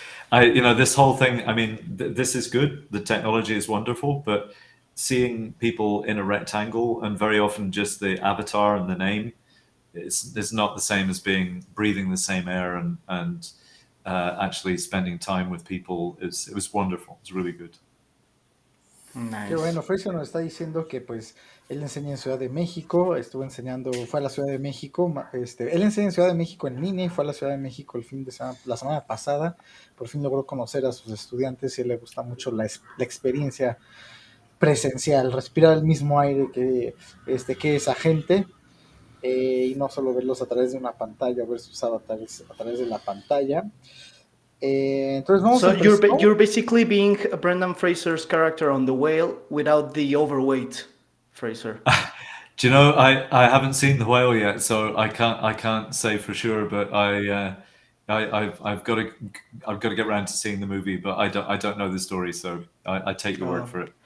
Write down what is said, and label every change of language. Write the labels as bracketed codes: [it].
[en] This whole thing, I mean, this is good. The technology is wonderful, but seeing people in a rectangle and very often just the avatar and the name is not the same as breathing the same air and actually spending time with people. It was wonderful. It's really good. Nice. [es] Qué bueno, Fraser nos está diciendo que pues él enseña en Ciudad de México, fue a la Ciudad de México, él enseña en Ciudad de México en línea y fue a la Ciudad de México la semana pasada, por fin logró conocer a sus estudiantes y le gusta mucho la experiencia presencial, respirar el mismo aire que esa gente, y no solo verlos a través de una pantalla, ver sus avatares a través de la pantalla. Entonces vamos a empezar. [en] You're basically being Brendan Fraser's character on The Whale without the overweight, Fraser. Do you know, I haven't seen The Whale yet, so I can't say for sure, but I've got to get around to seeing the movie, but I don't know the story, so I take your word for it.